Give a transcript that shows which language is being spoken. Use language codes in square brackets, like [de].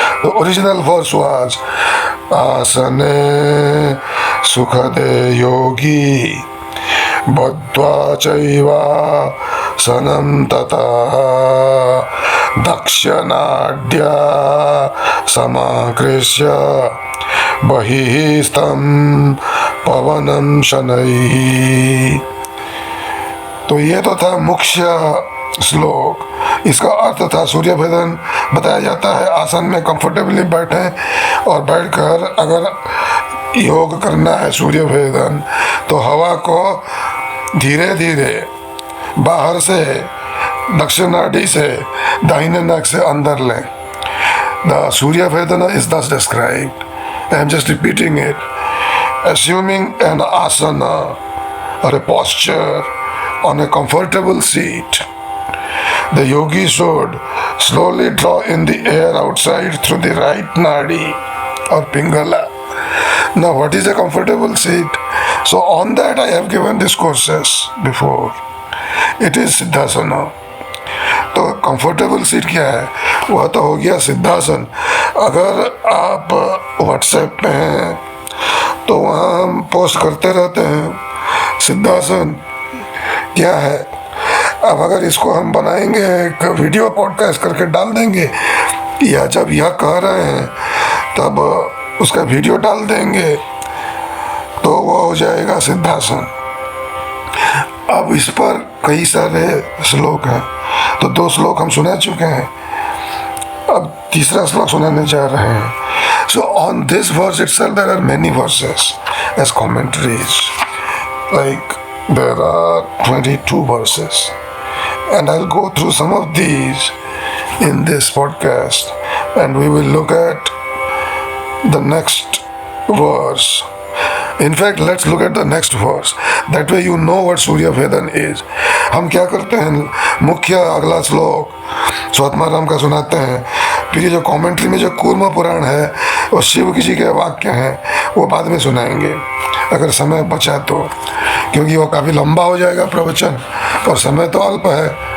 [en] The original verse was [sa] Asane Sukhade Yogi Badva Chaiva Sanam Tata Dakshanadya Samakrishya Bahistam Pavanam Shanai. [hi] तो ये तो था मुख्य श्लोक. इसका अर्थ था सूर्य भेदन बताया जाता है. आसन में कंफर्टेबली बैठें और बैठकर अगर योग करना है सूर्य भेदन, तो हवा को धीरे धीरे बाहर से दक्षिण नाड़ी से दाहिने नाक से अंदर लें. [en] The Surya Vedana is thus described. I am just repeating it. Assuming an asana or a posture on a comfortable seat, the yogi should slowly draw in the air outside through the right nadi or pingala. Now, what is a comfortable seat? So, on that I have given these courses before. It is Siddhasana. [hi] तो comfortable seat क्या है? वह तो हो गया सिद्धासन. अगर आप WhatsApp पे हैं तो वहाँ हम पोस्ट करते रहते हैं सिद्धासन क्या है. अब अगर इसको हम बनाएंगे एक वीडियो पॉडकास्ट करके डाल देंगे, या जब यह कह रहे हैं तब उसका वीडियो डाल देंगे, तो वो हो जाएगा सिद्धासन. अब इस पर कई सारे श्लोक हैं. तो 2 श्लोक हम सुना चुके हैं, अब तीसरा श्लोक सुनाने जा रहे हैं. [en] So on this verse itself there are many verses as commentaries. Like there are 22 verses, and I'll go through some of these in this podcast, and we will look at the next verse. In fact, let's look at the next verse. That way you know what Surya Vedan is. [hi] हम क्या करते हैं, मुख्य अगला श्लोक स्वात्माराम का सुनाते हैं, फिर ये जो कमेंट्री में जो कूर्म पुराण है और शिव जी के वाक्य हैं वो बाद में सुनाएंगे अगर समय बचा तो, क्योंकि वो काफ़ी लंबा हो जाएगा प्रवचन और समय तो अल्प है.